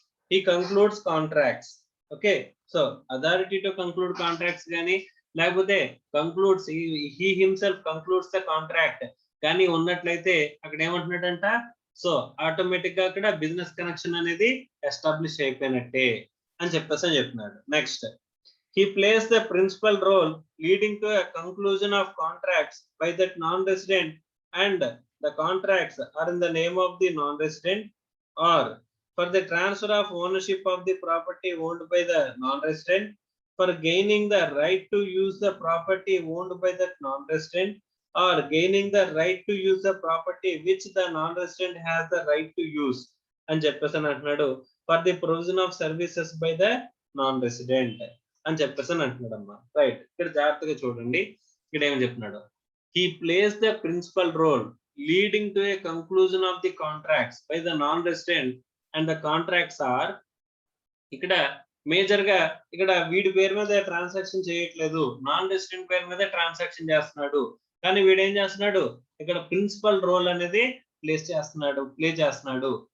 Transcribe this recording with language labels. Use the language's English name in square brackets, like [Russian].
[Telugu] He concludes contracts. Okay so authority to conclude contracts కానీ లేకపోతే concludes, he himself concludes the contract కానీ ఉన్నట్లయితే అక్కడ ఏమంటున్నాడంట, సో ఆటోమేటిక్ గా అక్కడ బిజినెస్ కనెక్షన్ అనేది ఎస్టాబ్లిష్ అయిపోయినట్టే అని చెప్పేసి అని చెప్తున్నాడు. [English] next, he plays the principal role leading to a conclusion of contracts by that non-resident and the contracts are in the name of the non-resident or for the transfer of ownership of the property owned by the non-resident, for gaining the right to use the property owned by that non-resident or gaining the right to use the property which the non-resident has the right to use [Telugu] అని చెప్పేసి అంటున్నాడు, [English] for the provision of services by the non-resident [Telugu] అని చెప్పేసి అంటున్నాడు అమ్మా. Right, ఇక్కడ జాగ్రత్తగా చూడండి, ఇక్కడ ఏమని చెప్తున్నాడు, [English] he plays the principal role leading to a conclusion of the contracts by the non-resident and the contracts are, [Telugu] ఇక్కడ మేజర్ గా ఇక్కడ వీడి పేరు మీద ట్రాన్సాక్షన్ చేయట్లేదు, నాన్ రెసిడెంట్ పేరు మీద ట్రాన్సాక్షన్ చేస్తున్నాడు, కానీ వీడు ఏం చేస్తున్నాడు, ఇక్కడ ప్రిన్సిపల్ రోల్ అనేది ప్లే చేస్తున్నాడు.